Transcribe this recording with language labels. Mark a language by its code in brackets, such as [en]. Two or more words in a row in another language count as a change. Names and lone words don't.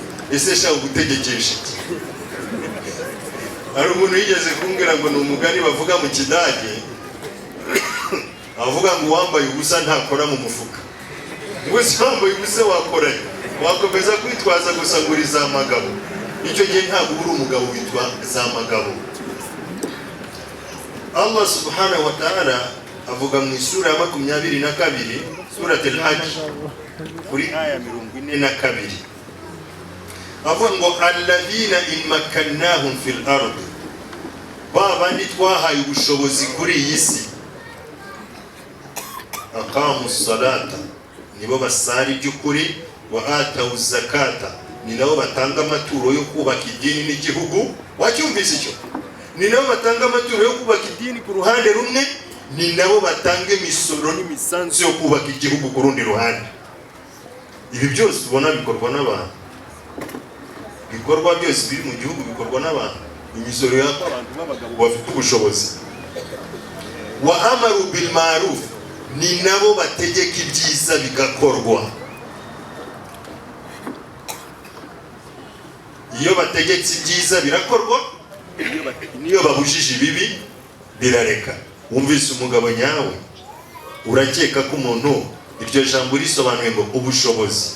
[rw] Ese shaka gutegekesha iki? Hari umuntu yigeze kumbwira ngo ni umugani bavuga mu Kidage, avuga ngo uwambaye ubusa ntakora mu mufuka. Gusa wambaye ubusa wakora, wakomeza kwitwaza gusa ngo uri za magabo. Icyo gihe ntabwo uri umugabo witwa za magabo. Allah [ar] سبحانه وتعالى [rw] avuga mu isura ya 22, surat al-Hajj, kuri aya 42, avuga ngo [ar] الذين إن مكناهم في الأرض, [rw] babandi twahaye ubushobozi kuri iyi si, [ar] أقاموا الصلاة, [rw] nibo basari by'ukuri, [ar] وآتوا الزكاة, [rw] ni nabo batanga amaturo yo kubaka idini n'igihugu. Wacyumvise icyo? Ni nabo batanga amaturo yo kubaka idini ku ruhande rumwe, ni nabo batanga imisoro n'imisanzu yo kubaka igihugu ku rundi ruhande. Ibi byose ubona bikorwa n'abantu, bikorwa byose biri mu gihugu bikorwa n'abantu. Imisoro y'abantu b'abagabo bafite ubushobozi. [ar] وأمروا بالمعروف, [rw] ni nabo bategeka ibyiza bigakorwa. Iyo bategetse ibyiza birakorwa, niyo babujije ibibi birareka. Wumvise umugabo nyawe, urakeka ko umuntu iryo jambo risobanuye ngo ubushobozi.